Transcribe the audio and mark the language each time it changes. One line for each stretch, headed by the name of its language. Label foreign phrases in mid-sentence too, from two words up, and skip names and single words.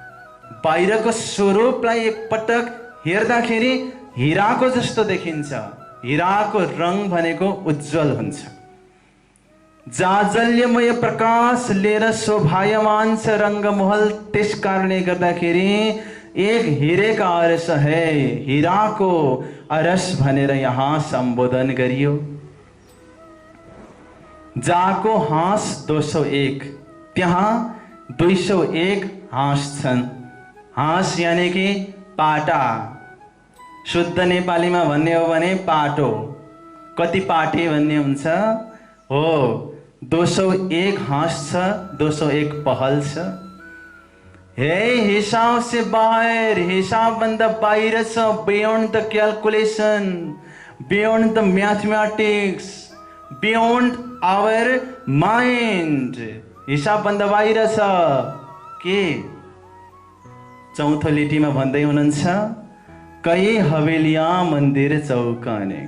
Nepali: बाहिरको स्वरूपलाई एकपटक हेर्दाखेरि हिराको जस्तो देखिन्छ, हिराको रङ भनेको उज्जवल हुन्छ। जाजल्यमय प्रकाश लिएर शोभायमान छ रङ्गमहल।
Hindi: त्यस कारणले गर्दाखेरि एक हीरे का अरस है,
Nepali: हिराको अरस भनेर यहाँ सम्बोधन गरियो।
Hindi: जाको हाँस 201,
Nepali: त्यहाँ 201 हाँस छन्। हाँस यानि कि पाटा, शुद्ध नेपालीमा भन्ने हो भने पाटो। कति पाटे भन्ने हुन्छ हो। 201 हाँस छ, 201 पहल छ।
Hindi: हे हिसाब से बाहर,
Nepali: हिसाब भन्दा बाहिर छ।
English: beyond the calculation, beyond the mathematics, beyond our mind.
Nepali: हिसाब भन्दा बाहिर छ। के चौथो लिटीमा भन्दै हुनुहुन्छ,
Hindi: कई हवेलियाँ मन्दिर चौकानेक।